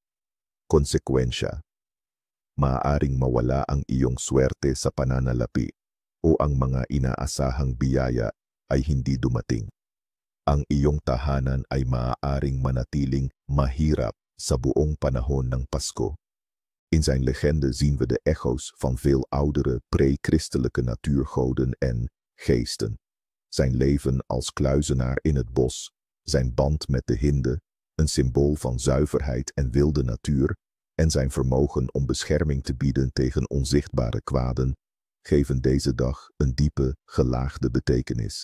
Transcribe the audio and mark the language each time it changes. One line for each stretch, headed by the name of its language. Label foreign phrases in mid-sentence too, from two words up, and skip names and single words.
Filipino: Konsekwensya: maaaring mawala ang iyong swerte sa pananalapi o ang mga inaasahang biyaya ay hindi dumating. Ang iyong tahanan ay maaaring manatiling mahirap sa buong panahon ng Pasko.
Dutch: In zijn legende zien we de echo's van veel oudere pre-christelijke natuurgoden en geesten. Zijn leven als kluizenaar in het bos, zijn band met de hinde, een symbool van zuiverheid en wilde natuur, en zijn vermogen om bescherming te bieden tegen onzichtbare kwaden, geven deze dag een diepe, gelaagde betekenis.